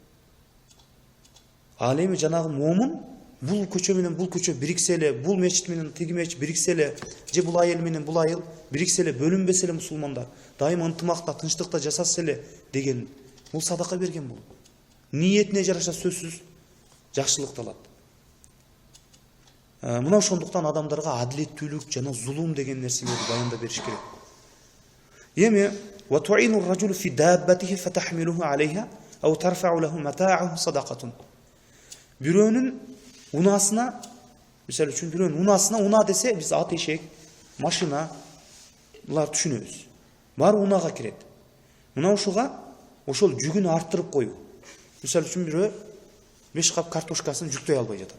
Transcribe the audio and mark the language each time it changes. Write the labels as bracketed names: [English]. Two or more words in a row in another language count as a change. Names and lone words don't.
[Kyrgyz] Ал эми жанагы момун бул көчө менен бул көчө бириксе эле, бул мечит менен тиги мечит бириксе эле, же бул айыл менен бул айыл бириксе эле, бөлүнбесе эле мусулмандар, дайыма ынтымакта, тынчтыкта жасаса эле деген бул садака берген болот. Ниетине жараша сөзсүз жакшылык алат. Мына ошондуктан адамдарга адилеттүүлүк жана зулум деген нерселерди баяндап бериш керек. [Arabic] Эми وتعين الرجل في دابته فتحمله عليها أو ترفع له متاعه صدقة. [Kyrgyz] Бирөөнүн унасына, мисалы үчүн бирөөнүн унасына, уна десе биз ат эшек, машина булар түшүнөбүз. Бар унага кирет. Мына ушуга ошол жүгүн арттырып коюу. Мисалы үчүн бирөө 5 кап картошкасын жүктөй албай жатат.